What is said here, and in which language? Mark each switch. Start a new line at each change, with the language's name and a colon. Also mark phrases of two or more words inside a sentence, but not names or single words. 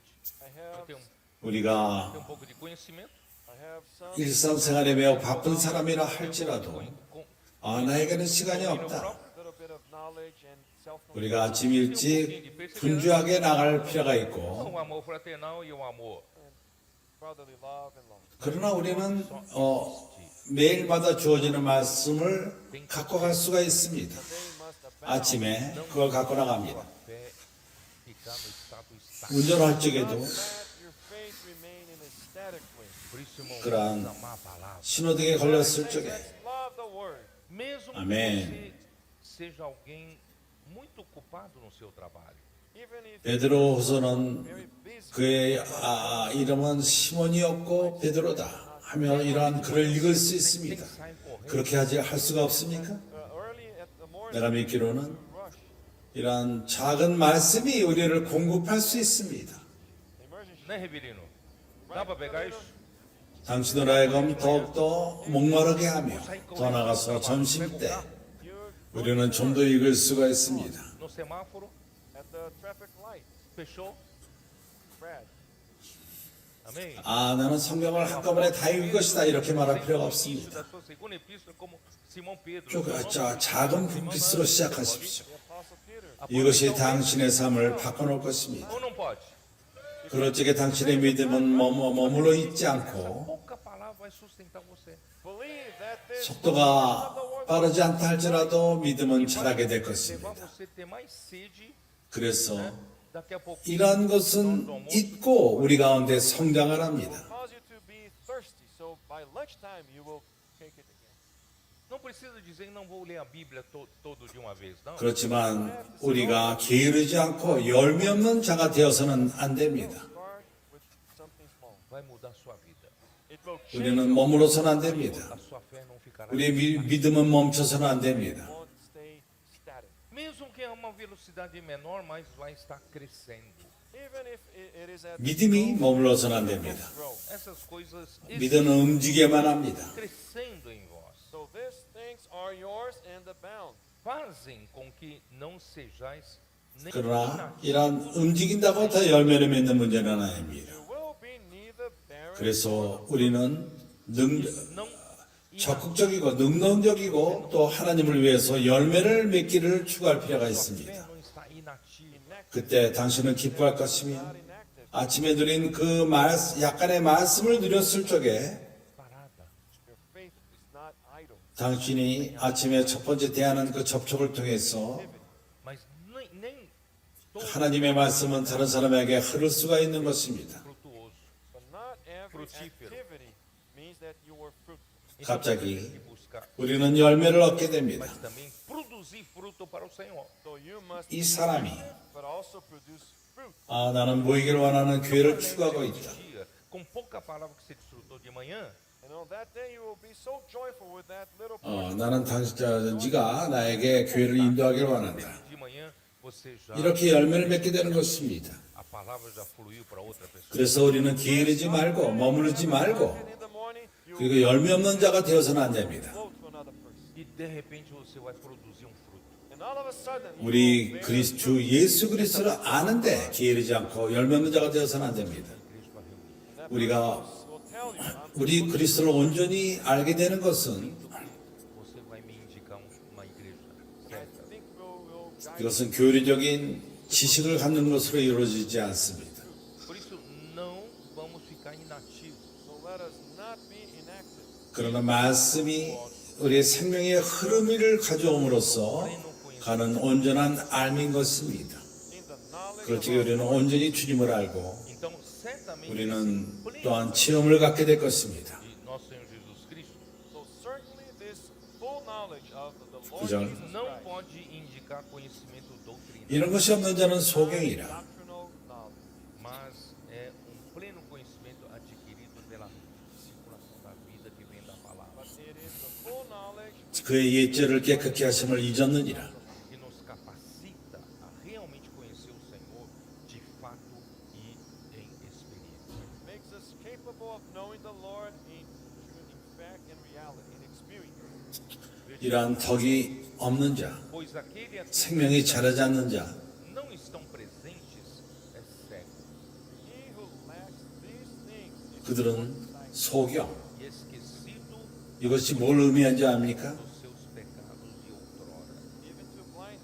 English: I
Portuguese: eu
English: have,
Portuguese: tenho
Korean: 우리가
Portuguese: pouco de conhecimento.
English: I have some
Korean: 일상생활에 매우 바쁜 사람이라 할지라도
Portuguese: Com
Korean: 나에게는 시간이
Portuguese: domínio
Korean: 없다.
Portuguese: próprio,
English: bit of knowledge and self-control.
Korean: 우리가 아침 일찍 분주하게 나갈 필요가 있고,
Portuguese: O amor fraternal e o amor.
English: Brotherly love and love.
Korean: 그러나 우리는 매일마다 주어지는 말씀을 갖고 갈 수가 있습니다.
English: They must abound.
Korean: 아침에 그걸 갖고 나갑니다.
Portuguese: Fé ficar no estado estático.
Korean: 운전할 적에도
English: Let your faith remain in a static way.
Portuguese: Por isso, irmão,
Korean: 그러한
Portuguese: vamos amar a palavra.
Korean: 신호등에 걸렸을 적에
English: Let's love the word.
Portuguese: Mesmo Amém. que você seja alguém muito ocupado no seu trabalho.
English: Even if
Korean: 베드로후서는
English: very busy.
Korean: 그의 이름은 시몬이었고 베드로다 하며 이러한 글을 읽을 수 있습니다.
Portuguese: Sai correndo.
Korean: 그렇게 할 수가 없습니까?
English: Early at the morning,
Korean: 내가 믿기로는
English: rush.
Korean: 이러한 작은 말씀이 우리를 공급할 수 있습니다.
English: Emergency.
Portuguese: Né, Reverino? Dá para pegar isso?
Korean: 당신을 하여금 더욱더 목마르게 하며 더 나가서 점심 때
English: You're
Korean: 우리는 좀 더 읽을 수가 있습니다.
Portuguese: No semáforo?
English: at the traffic light.
Portuguese: Fechou? Brad. Amém?
Korean: 나는 성경을 한꺼번에 다 읽을 것이다 이렇게 말할 필요가
Portuguese: Início
Korean: 없습니다.
Portuguese: da sua segunda epístola, como Simão Pedro.
Korean: 작은 불빛으로 시작하십시오.
English: The Apostle Peter.
Korean: 이것이 당신의 삶을 바꿔놓을 것입니다.
Portuguese: Ou não pode?
Korean: 그럴 적에 당신의 믿음은 머물러 있지 않고
Portuguese: Pouca palavra vai sustentar você.
English: Believe that this
Korean: 속도가 빠르지 않다 할지라도 믿음은 자라게 될
Portuguese: Levar
Korean: 것입니다.
Portuguese: você a ter mais sede,
Korean: 그래서
Portuguese: daqui a pouco.
Korean: 이러한 것은 잊고 우리 가운데 성장을 합니다.
English: cause you to be thirsty. So by lunchtime you will take it again.
Portuguese: Não precisa dizer não vou ler a Bíblia todo de uma vez, não.
Korean: 그렇지만 우리가 게으르지 않고 열매 없는 자가 되어서는 안 됩니다.
English: Start with something small.
Portuguese: Vai mudar a sua vida.
English: It will change.
Korean: 우리는 머물러서는 안 됩니다.
Portuguese: A sua fé não ficará.
Korean: 우리의 믿음은 멈춰서는 안 됩니다.
English: Won't stay static.
Portuguese: Mesmo que a uma velocidade menor, mas vai estar crescendo.
English: Even if it is at
Korean: 믿음이 머물러서는 안 됩니다.
English: grow.
Portuguese: Essas coisas
Korean: 믿음은 움직여야만 합니다.
Portuguese: crescendo em vós
English: So these things are yours and abound.
Portuguese: fazem com que não sejais nem
Korean: 그러나 이러한 움직인다고 다 열매를 맺는 문제는 아닙니다.
English: You will be neither barren
Korean: 그래서 우리는
Portuguese: não
Korean: 적극적이고 능동적이고 또 하나님을 위해서 열매를 맺기를 추구할 필요가
Portuguese: fé
Korean: 있습니다.
Portuguese: não está inativa.
English: inactive.
Korean: 그때 당신은 기뻐할 것이며
English: Not inactive.
Korean: 아침에 누린 그 약간의 말씀을 누렸을 적에
Portuguese: Parada.
English: Your faith is not idle.
Korean: 당신이 아침에 첫 번째 대하는 그 접촉을 통해서
Portuguese: Mas nem todo
Korean: 하나님의 말씀은 다른 사람에게 흐를 수가 있는 것입니다.
Portuguese: frutuoso.
English: But not every
Portuguese: Frutífero.
English: activity means that you were fruitful.
Portuguese: Então,
Korean: 갑자기
Portuguese: temos que buscar,
Korean: 우리는 열매를 얻게 됩니다.
Portuguese: mas também produzir fruto para o Senhor.
English: So you must
Korean: 이 사람이
English: but also produce fruit.
Korean: 나는 모이기를 원하는 교회를 추구하고 있다.
Portuguese: Dia, com pouca palavra que você desfrutou de manhã,
English: And on that day you will be so joyful with that little
Korean: 나는 네가 나에게 교회를 인도하기를 원한다.
Portuguese: de manhã você já
Korean: 이렇게 열매를 맺게 되는 것입니다.
Portuguese: a palavra já fluiu para outra pessoa.
Korean: 그래서 우리는 게으르지 말고 머무르지 말고
English: in the morning, you will
Korean: 그리고 열매 없는 자가 되어서는 안 됩니다.
English: flow to another person.
Portuguese: E de repente você vai produzir um fruto.
English: And all of a sudden, you
Korean: 우리
English: will bear
Korean: 주 예수 그리스도를 아는데 게으르지 않고 열매 없는 자가 되어서는 안 됩니다.
Portuguese: Igreja vai reunir.
English: that
Korean: 우리가
English: will tell you, I'm
Korean: 우리 그리스도를 온전히 알게 되는 것은
Portuguese: Você vai me indicar uma igreja
English: I
Portuguese: certa.
English: think we'll guide
Korean: 이것은 교리적인 지식을 갖는 것으로 이루어지지 않습니다.
Portuguese: Por isso, não vamos ficar inativos.
English: So let us not be inactive.
Korean: 그러나 말씀이 우리의 생명의 흐름을 가져옴으로써 가는 온전한 알민 것입니다.
English: In the knowledge
Korean: 그럴 적에 우리는 온전히 주님을 알고
Portuguese: Então, certamente,
Korean: 우리는
Portuguese: esse pleno
Korean: 또한 체험을 갖게 될 것입니다.
Portuguese: de nosso Senhor Jesus Cristo
English: So certainly this full knowledge of the Lord
Korean: 그죠?
English: Jesus
Portuguese: não
English: Christ,
Portuguese: pode indicar conhecimento doutrinário,
Korean: 이런 것이 없는 자는 소경이라.
English: doctrinal knowledge,
Portuguese: mas é pleno conhecimento adquirido pela circulação da vida que vem da palavra,
English: but it is the full knowledge
Korean: 그의 옛죄를 깨끗게 하심을 잊었느니라.
Portuguese: que nos capacita a realmente conhecer o Senhor de fato e em experiência.
English: makes us capable of knowing the Lord in fact and reality, in experience.
Korean: 이러한 덕이 없는 자,
Portuguese: Pois aquele a quem
Korean: 생명이 자라지 않는 자,
Portuguese: não estão presentes é cego
English: He who lacks these things is
Korean: 그들은 소경.
Portuguese: e esquecido
Korean: 이것이 뭘 의미하는지 압니까?
Portuguese: dos seus pecados de outrora.
English: given to